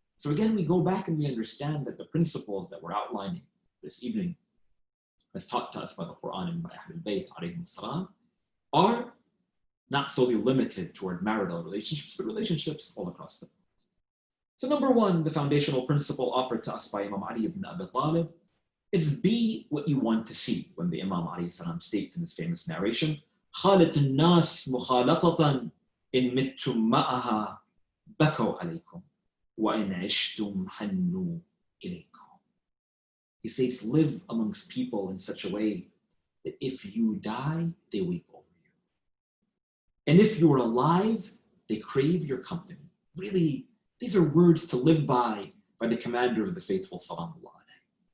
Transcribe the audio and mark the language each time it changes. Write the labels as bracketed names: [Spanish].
[English] So again, we go back and we understand that the principles that we're outlining this evening, as taught to us by the Quran and by Ahlul Bayt alayhim salam, are not solely limited toward marital relationships, but relationships all across the world. So number 1, the foundational principle offered to us by Imam Ali ibn Abi Talib is be what you want to see. When the Imam alayhi salam states in his famous narration, [Arabic] خَالَتُ النَّاسِ مُخَالَطَةً إِن مِتُّم مَّعَهَا بَكَوْا عَلَيْكُمْ وَإِنْ عِشْتُمْ حَنُّوا إِلَيْكُمْ. [English] He says, live amongst people in such a way that if you die, they weep over you. And if you are alive, they crave your company. Really, these are words to live by the commander of the faithful, salamullah alayhi.